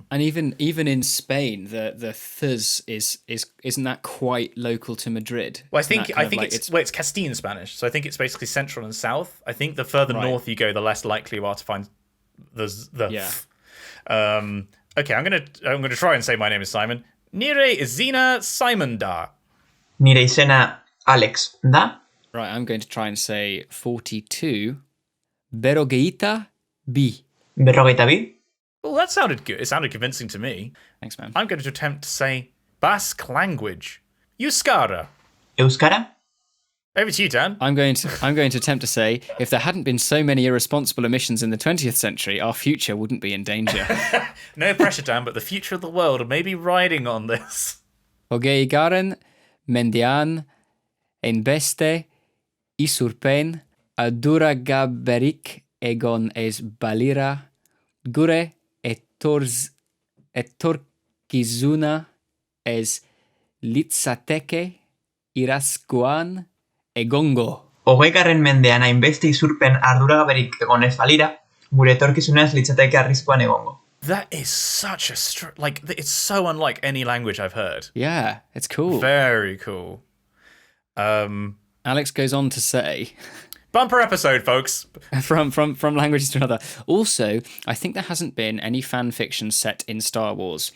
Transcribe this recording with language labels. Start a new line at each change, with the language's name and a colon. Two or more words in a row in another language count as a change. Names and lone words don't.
English: And even in Spain, the th isn't that quite local to Madrid? Well, I think it's Castilian Spanish, so I think it's basically central and south. I think the further north you go, the less likely you are to find the yeah. Okay, I'm gonna try and say my name is Simon.
Basque: Nire izina Simon da. Nire izena Alex da.
English: Right, I'm going to try and say 42.
Basque: Berogeita bi. Berrogeita bi.
English: Well, that sounded good. It sounded convincing to me. Thanks, man. I'm going to attempt to say Basque language.
Basque: Euskara. Euskara.
English: Over to you, Dan. I'm going to attempt to say, if there hadn't been so many irresponsible emissions in the 20th century, our future wouldn't be in danger. No pressure, Dan, but the future of the world may be riding on this.
Basque: Hogeigarren, mendian, enbeste, isurpen, adura gaberik egon es balira, gure etorkizuna es litzateke iraskuan egongo. Hogeigarren mendean hainbeste isurpen arduragaberik egon ez balira, gure etorkizuna ez litzateke arriskuan egongo.
English: That is such a it's so unlike any language I've heard. Yeah, it's cool. Very cool. Alex goes on to say, bumper episode, folks. from languages to another. Also, I think there hasn't been any fan fiction set in Star Wars.